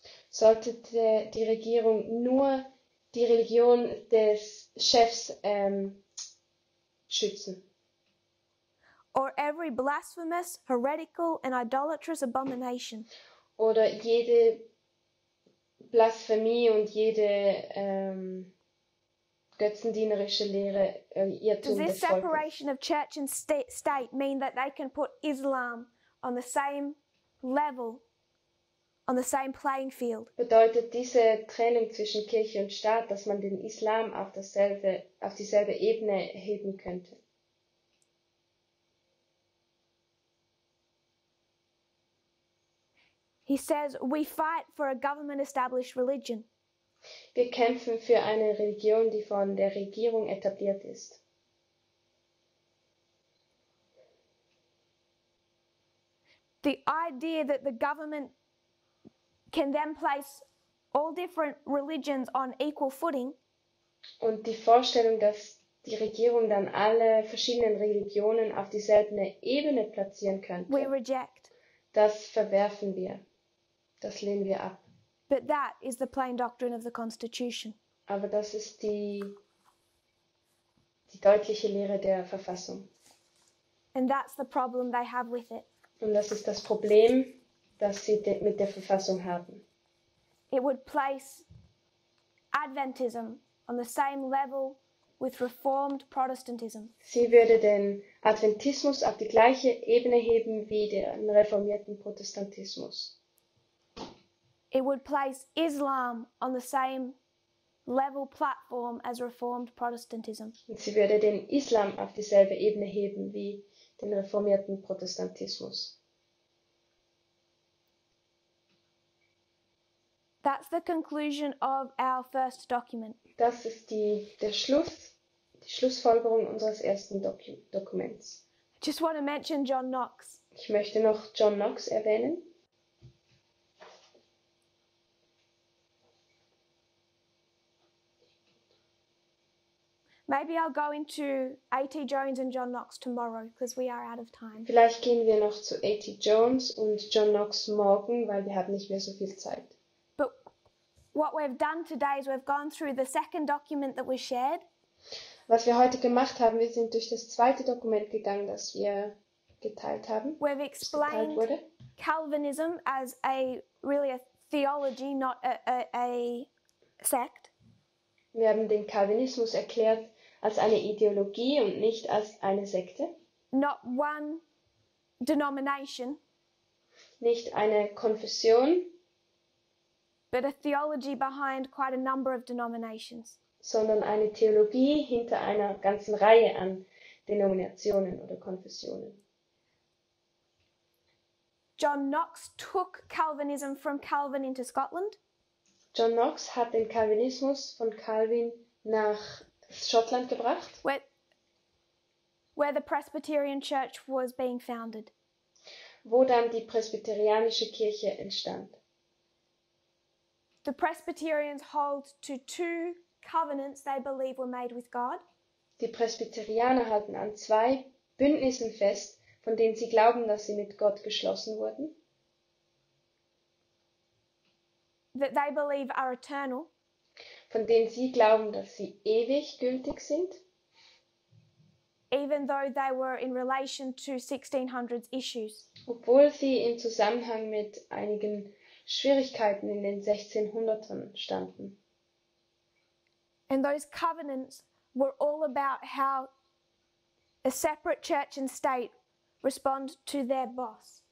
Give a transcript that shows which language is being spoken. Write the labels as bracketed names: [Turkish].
[German] Sollte die Regierung nur die Religion des Chefs schützen? [English] Or every blasphemous, heretical, and idolatrous abomination? [German] Oder jede Blasphemie und jede götzendienerische Lehre, [English] Does [German] Irrtum [English] this [German] des Volkes? [English] separation of church and state mean that they can put Islam on the same level, on the same playing field? [German] Bedeutet diese Trennung zwischen Kirche und Staat, dass man den Islam auf dieselbe Ebene heben könnte? [English] He says, we fight for a government-established religion. [German] Wir kämpfen für eine Religion, die von der Regierung etabliert ist. [English] The idea that the government can then place all different religions on equal footing [German] Und die Vorstellung, dass die Regierung dann alle verschiedenen Religionen auf dieselbe Ebene platzieren [English] we [German] könnte, [English] reject. [German] das verwerfen wir. Das lehnen wir ab. [English] But that is the plain doctrine of the Constitution. [German] Aber das ist die deutliche Lehre der Verfassung. [English] And that's the problem they have with it. [German] Und das ist das Problem, das sie mit der Verfassung haben. [English] It would place Adventism on the same level with Reformed Protestantism. [German] Sie würde den Adventismus auf die gleiche Ebene heben wie den reformierten Protestantismus. [English] It would place Islam on the same level platform as Reformed Protestantism. [German] Und sie würde den Islam auf dieselbe Ebene heben wie den reformierten Protestantismus. [English] That's the conclusion of our first document. [German] Das ist die Schlussfolgerung unseres ersten Dokuments. [English] I just want to mention John Knox. [German] Ich möchte noch John Knox erwähnen. [English] Maybe I'll go into A.T. Jones and John Knox tomorrow because we are out of time. [German] Vielleicht gehen wir noch zu A.T. Jones und John Knox morgen, weil wir haben nicht mehr so viel Zeit. [English] But what we've done today is we've gone through the second document that was shared. [German] Was wir heute gemacht haben, wir sind durch das zweite Dokument gegangen, das wir geteilt haben. [English] We've [German] Geteilt [English] explained [German] wurde. [English] Calvinism as really a theology, not a sect. [German] Wir haben den Calvinismus erklärt als eine Ideologie und nicht als eine Sekte. [English] Not one denomination, [German] Nicht eine Konfession, [English] but a theology behind quite a number of denominations. [German] sondern eine Theologie hinter einer ganzen Reihe an Denominationen oder Konfessionen. [English] John Knox took Calvinism from Calvin into Scotland. [German] John Knox hat den Calvinismus von Calvin nach Schottland gebracht, [English] Where the Presbyterian Church was being founded. [German] wo dann die presbyterianische Kirche entstand. [English] The Presbyterians hold to two covenants they believe were made with God. [German] Die Presbyterianer halten an zwei Bündnissen fest, von denen sie glauben, dass sie mit Gott geschlossen wurden, [English] That they believe are eternal, [German] von denen sie glauben, dass sie ewig gültig sind, [English] even though they were in relation to 1600s issues. [German] obwohl sie im Zusammenhang mit einigen Schwierigkeiten in den 1600ern standen. [English] And those covenants were all about how a separate church and state respond to their boss.